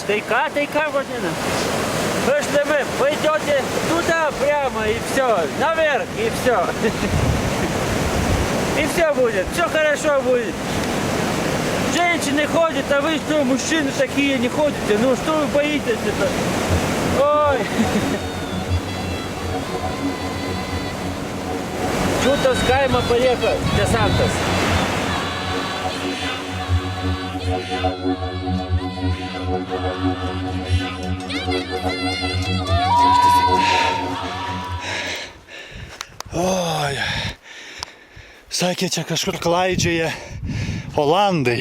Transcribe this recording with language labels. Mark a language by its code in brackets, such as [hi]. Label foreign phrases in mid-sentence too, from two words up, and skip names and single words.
[lt] Tai ką, vadina? [ru] Слышите, вы пойдете туда прямо и все, наверх и все. И все будет, все хорошо будет. Женщины ходят, а вы что, мужчины такие не ходите? Ну что вы боитесь-то? Ой. Что-то с Кайма поехал, де Сантос. Oi. [lt] Sakė, čia kažkur klaidžioja Olandai.